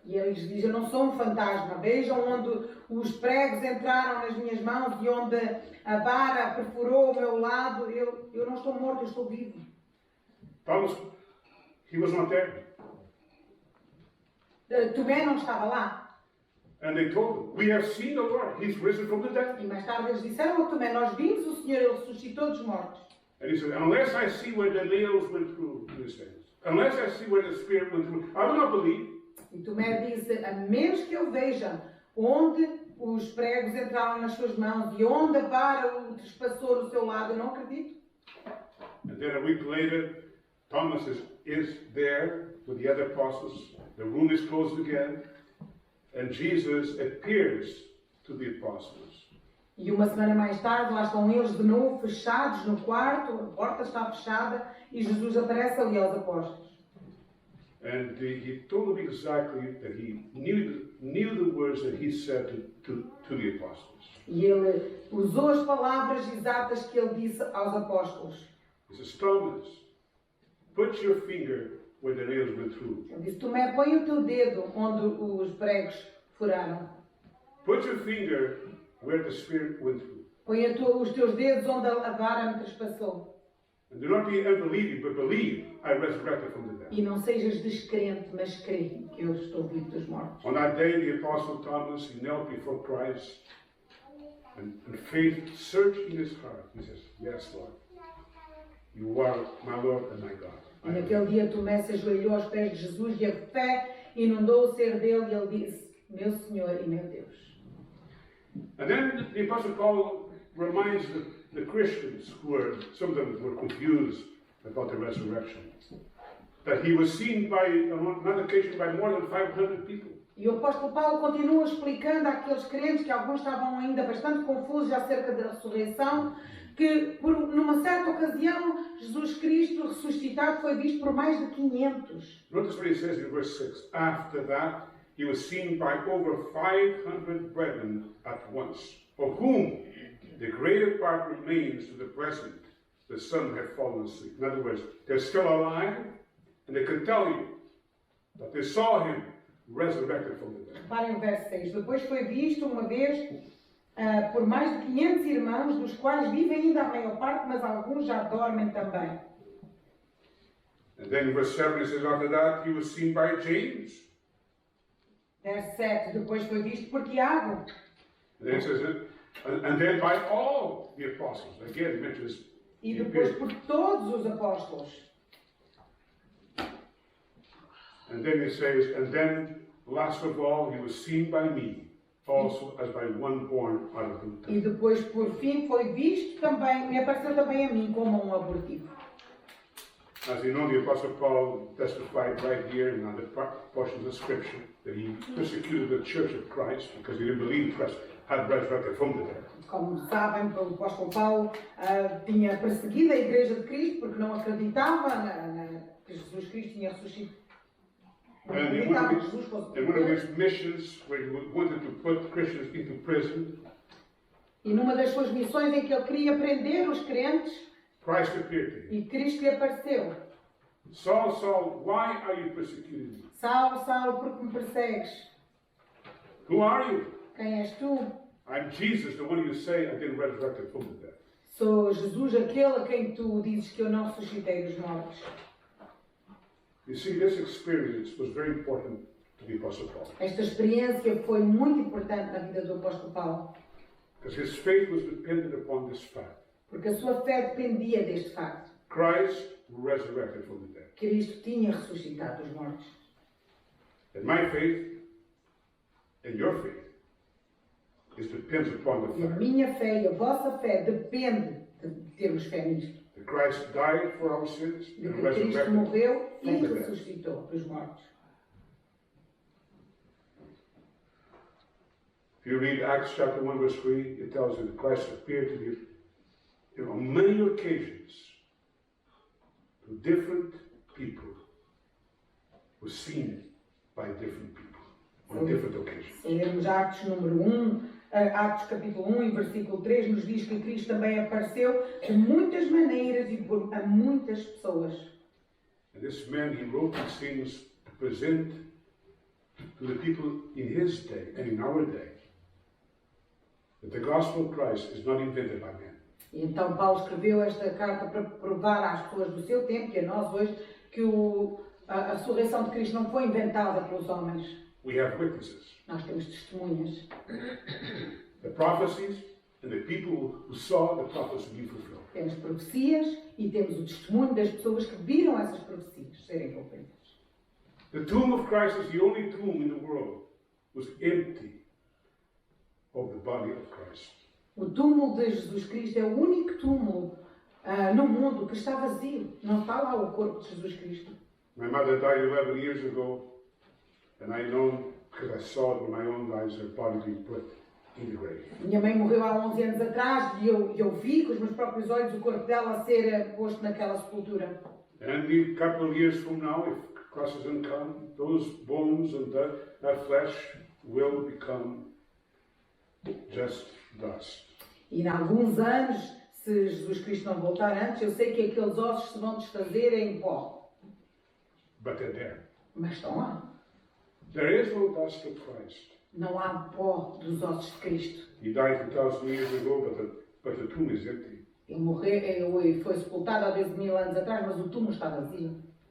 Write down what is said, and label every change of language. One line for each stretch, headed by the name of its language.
Portuguese: E ele lhes diz, eu não sou um fantasma. Vejam onde os pregos entraram nas minhas mãos e onde a vara perfurou o meu lado. Eu não estou morto, eu estou vivo.
English: Thomas, he was not there.
Portuguese: Tomé não estava lá.
English: And they told him, we have seen the Lord. He's risen from the dead.
Portuguese: E mais tarde eles disseram ao Tomé, nós vimos o Senhor, ele ressuscitou dos mortos.
English: And he said, unless I see where the nails went through in his hands, unless I see where the Spirit went through, I will not believe.
Portuguese: E Tomé disse, a menos que eu veja onde os pregos entraram nas suas mãos e onde a vara o trespassou do seu lado, eu não acredito.
English: And then a week later, Thomas is there with the other apostles. The room is closed again. And Jesus appears to the apostles.
Portuguese: E uma semana mais tarde, lá estão eles de novo fechados no quarto, a porta está fechada e Jesus aparece ali aos apóstolos.
English: And he told them exactly that he knew the words that he said to the apostles.
Portuguese: E ele usou as palavras exatas que ele disse aos apóstolos.
English: He says, Thomas, put your finger where the nails went through.
Portuguese: Ele disse, Tomé, põe o teu dedo onde os pregos furaram.
English: Put your finger where the Spirit went through.
Portuguese: Põe os teus dedos onde a vara me trespassou.
English: And do not be unbelieving, but believe I resurrected from the dead.
Portuguese: E não sejas descrente, mas crê que eu estou vivo dos mortos.
English: On that day, the Apostle Thomas, he knelt before Christ, and faith surged in his heart. He says, yes, Lord, you are my Lord and my God.
Portuguese: E naquele dia Tomé se ajoelhou aos pés de Jesus e a fé inundou o ser dele e ele disse, meu Senhor e meu Deus.
English: And then the Apostle Paul reminds the Christians, some of them were confused about the resurrection, that he was seen on one occasion by more than 500 people.
Portuguese: E o apóstolo Paulo continua explicando àqueles crentes que alguns estavam ainda bastante confusos acerca da ressurreição, que numa certa ocasião Jesus Cristo ressuscitado foi visto por mais de 500.
English: Notice what he says in verse 6. After that, he was seen by over 500 brethren at once, of whom the greater part remains to the present. The some have fallen asleep. In other words, they're still alive, and they can tell you that they saw him resurrected from the dead.
Portuguese: Reparem o verso 6. Depois foi visto uma vez por mais de 500 irmãos, dos quais vivem ainda a maior parte, mas alguns já dormem também.
English: And then in verse 7 it says, after that he was seen by James.
Portuguese: Verso 7. Depois foi visto por Tiago.
English: And then it says, and then by all the apostles. Again, it mentions.
Portuguese: E depois por todos os apóstolos.
English: And then it says, and then last of all he was seen by me, also as by one born out of the
Portuguese: E depois, por fim, foi visto também, me apareceu também a mim como um abortivo.
English: As you know, the Apostle Paul testified right here in other portions of Scripture that he persecuted the Church of Christ because he didn't believe Christ had resurrected from the dead.
Portuguese: Como sabem, o apóstolo Paulo tinha perseguido a Igreja de Cristo porque não acreditava que Jesus Cristo tinha ressuscitado.
English: And in one of his missions, where he wanted to put Christians into prison,
Portuguese: e numa das suas missões em que ele queria prender os crentes,
English: Christ appeared to him.
Portuguese: E Cristo lhe apareceu.
English: Saul, Saul, why are you persecuting me?
Portuguese: Saulo, Saulo, por que me persegues?
English: Who are you?
Portuguese: Quem és tu?
English: I'm Jesus, the one you say I didn't resurrect from the dead.
Portuguese: Sou Jesus, aquele a quem tu dizes que eu não ressuscitei dos mortos.
English: You see, this experience was very important to the Apostle Paul.
Portuguese: Esta experiência foi muito importante na vida do apóstolo Paulo.
English: Because his faith was dependent upon this fact.
Portuguese: Porque a sua fé dependia deste facto.
English: Christ resurrected from the dead.
Portuguese: Cristo tinha ressuscitado dos mortos.
English: And my faith and your faith depends upon the
Portuguese: E a
English: fact
Portuguese: minha fé e a vossa fé depende de termos fé nisto.
English: that Christ died for our sins
Portuguese: De
English: and
Portuguese: que Cristo
English: resurrected
Portuguese: morreu e
English: from the dead.
Portuguese: ressuscitou dos mortos.
English: If you read Acts chapter 1 verse 3, it tells you that Christ appeared to you on many occasions to different people, was seen by different people on different occasions.
Portuguese: Se lermos Atos número 1, Atos capítulo 1 e versículo 3, nos diz que Cristo também apareceu de muitas maneiras e a muitas pessoas.
English: And this man, he wrote these things to present to the people in his day and in our day that the gospel of Christ is not invented by man.
Portuguese: E então Paulo escreveu esta carta para provar às pessoas do seu tempo e a nós hoje que a ressurreição de Cristo não foi inventada pelos homens.
English: We have witnesses.
Portuguese: Nós temos testemunhas.
English: The prophecies and the people who saw the prophecy being fulfilled.
Portuguese: Temos profecias e temos o testemunho das pessoas que viram essas profecias serem cumpridas.
English: The tomb of Christ is the only tomb in the world was empty of the body of Christ.
Portuguese: O túmulo de Jesus Cristo é o único túmulo no mundo que está vazio. Não está lá o corpo de Jesus Cristo.
English: My mother died 11 years ago, and I know because I saw it with my own eyes her body being put in the grave.
Portuguese: Minha mãe morreu há 11 anos atrás e eu vi com os meus próprios olhos o corpo dela a ser posto naquela sepultura.
English: And a couple of years from now, if Christ doesn't come, those bones and that flesh will become just dust.
Portuguese: E em alguns anos, se Jesus Cristo não voltar antes, eu sei que aqueles ossos se vão desfazer em pó.
English: But they're there.
Portuguese: Mas estão lá.
English: There is no dust of Christ
Portuguese: Não há pó dos ossos de Cristo.
English: He died 2,000 years ago, but the tomb is empty.
Portuguese: Ele morreu e foi sepultado há 12.000 anos atrás, mas o túmulo está vazio.